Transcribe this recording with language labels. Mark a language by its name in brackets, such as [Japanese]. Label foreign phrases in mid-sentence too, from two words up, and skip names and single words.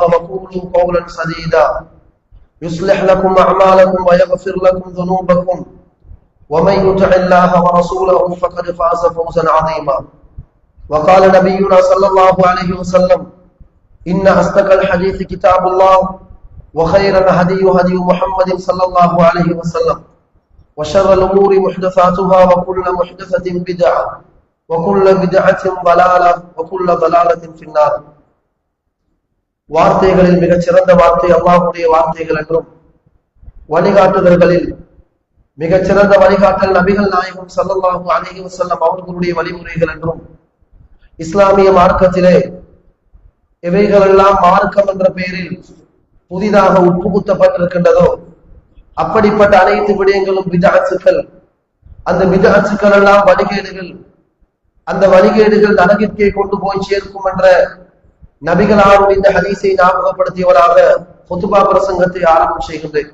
[Arabic] وقولوا قولا سديدا يصلح لكم أعمالكم ويغفر لكم ذنوبكم ومن يطع الله ورسوله فقد فاز فوزا عظيما وقال نبينا صلى الله عليه وسلم إن أصدق الحديث كتاب الله وخير الهدي هدي محمد صلى الله عليه وسلم وشر الأمور محدثاتها وكل محدثة بدعة وكل بدعة ضلالة وكل ضلالة في النار [Tamil] வார்த்தைகளில் மிகச் சிறந்த வார்த்தை அல்லாஹ்வுடைய வார்த்தைகள் என்றும் வழிகாட்டுதல்களில் மிகச் சிறந்த வழிகாட்டல் நபிகள் நாயகம் [Arabic] صلى الله عليه وسلم [Tamil] அவர்களுடைய வழிமுறைகள் என்றும் இஸ்லாமிய மார்க்கத்திலே எவைகளெல்லாம் மார்க்கம் என்ற பெயரில் புதிதாக உட்புகுத்தப்பட்டிருக்கின்றதோ அப்படிப்பட்ட அனைத்து விடயங்களும் பிதஅத்துகள், அந்த பிதஅத்துகள் எல்லாம் வழிகேடுகள், அந்த வழிகேடுகள் நரகிற்கே கொண்டு போய் சேர்க்கும் என்ற நபிகளாரும் இந்த ஹதீஸை ஞாபகப்படுத்தியவராக குத்பா பிரசங்கத்தை ஆரம்பம் செய்கின்றேன்.